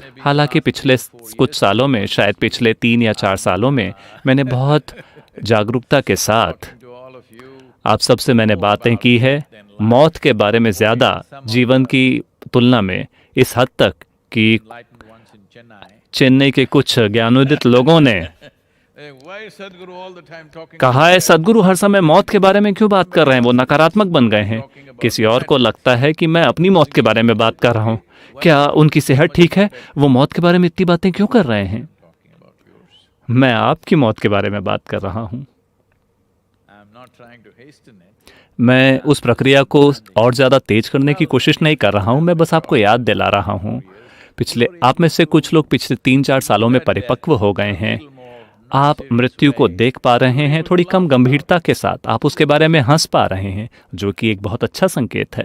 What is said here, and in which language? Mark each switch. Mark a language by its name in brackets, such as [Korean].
[Hindi] हालांकि पिछले कुछ सालों में, शायद पिछले 3 या 4 सालों में, मैंने बहुत जागरूकता के साथ [English] To all of you, [Hindi] आप सबसे मैंने बातें की है मौत के बारे में ज़्यादा जीवन की तुलना में, इस हद तक कि [English] enlightened ones in Chennai. [Hindi] Chennai के कुछ ज्ञानोदित लोगों ने [English] Hey, why is Sadhguru all the time talking [Hindi] कहा है सदगुरु हर समय मौत के बारे में क्यों बात कर रहे हैं, वो नकारात्मक बन गए हैं। किसी और को लगता है कि मैं अपनी मौत के बारे में बात कर रहा हूँ। क्या उनकी सेहत ठीक है? वो मौत के बारे में इतनी बातें क्यों कर रहे हैं? [English] talking about yours? [Hindi] मैं आपकी मौत के बारे में बात कर रहा हूँ। [English] I'm not trying to hasten it. [Hindi] मैं उस प्रक्रिया को और ज़्यादा तेज करने की कोशिश नहीं कर रहा हूँ। मैं बस आपको याद दिला रहा हूँ। आप में से कुछ लोग पिछले 3-4 सालों में परिपक्व हो गए हैं। आप मृत्यु को देख पा रहे हैं थोड़ी कम गंभीरता के साथ। आप उसके बारे में हंस पा रहे हैं, जो कि एक बहुत अच्छा संकेत है,